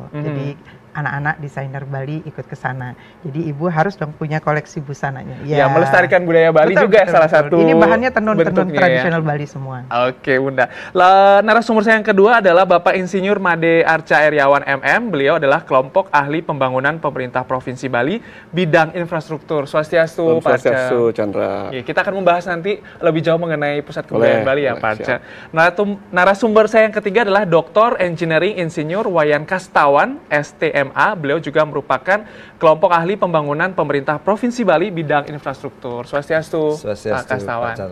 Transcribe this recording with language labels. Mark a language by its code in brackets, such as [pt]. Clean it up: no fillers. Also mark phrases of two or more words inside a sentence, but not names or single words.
[id] Jadi anak-anak desainer Bali ikut ke sana. Jadi ibu harus dong punya koleksi busananya. Ya, melestarikan budaya Bali juga salah satu. Ini bahannya tenun-tenun tradisional Bali semua. Oke, Bunda. Narasumber saya yang kedua adalah Bapak Insinyur Made Arca Iriawan MM. Beliau adalah kelompok ahli pembangunan pemerintah Provinsi Bali bidang infrastruktur. Swastiastu, Pak Arca. Swastiastu, Chandra. Ya, kita akan membahas nanti lebih jauh mengenai Pusat Kebudayaan Bali ya, Pak Arca. Narasumber saya yang ketiga adalah Dr. Engineering Insinyur Wayan Kastawan, STMA. Beliau juga merupakan kelompok ahli pembangunan pemerintah Provinsi Bali bidang infrastruktur. Swastiastu, Pak Kastawan.